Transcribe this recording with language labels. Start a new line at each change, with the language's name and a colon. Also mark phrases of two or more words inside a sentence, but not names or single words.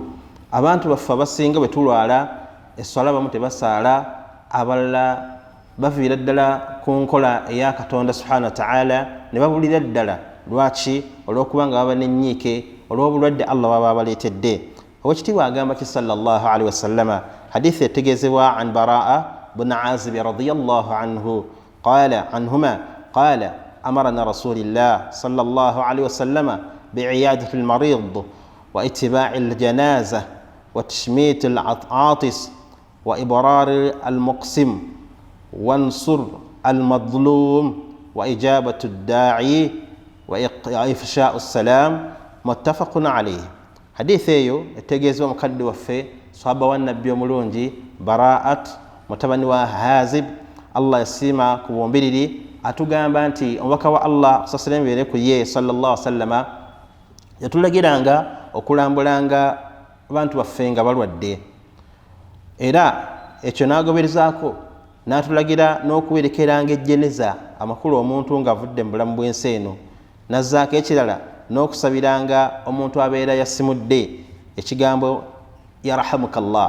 Ganda: Abantu baffe abasinga bwe tulwala esswala bamu tebasaala, abalala baviira ddala ku nkola eya Katonda
Arabic: سبحانه وتعالى
Ganda: ne babulira ddala. Lwaki? Olw'okubanga baba n'ennyiike olw'obulwadde Allah baba baleetedde. Oweekitiibwa agamba ki
Arabic: صلى الله عليه وسلم,
Ganda: hadithi etegeezebwa
Arabic: عن البراء بن عازب رضي الله عنه قال أمرنا رسول الله صلى الله عليه وسلم بعيادة المريض واتباع الجنازة وتشميت العاطس وإبرار المقسم ونصر المظلوم وإجابة الداعي وإفشاء السلام متفق عليه.
Ganda: Hadithi eyo etegeezebwa mukadde waffe sahaba wa nabbi omulungi Baraat mutabani wa Hazib, Allah yasiima ku bumbiriri, atugamba nti omubaka wa Allah
Arabic: صلى الله عليه وسلم
Ganda: ku ye
Arabic: صلى الله عليه وسلم
Ganda: yatulagiranga okulambulanga abantu baffe nga balwadde, era ekyo n'agoberezaako n'atulagira n'okuwerekeranga ejjeneza amakulu omuntu ng'avudde mu bulamu bw'ensi eno, n'azzaako ekirala n'okusabiranga omuntu abeera yasimudde ekigambo yarhamukallah.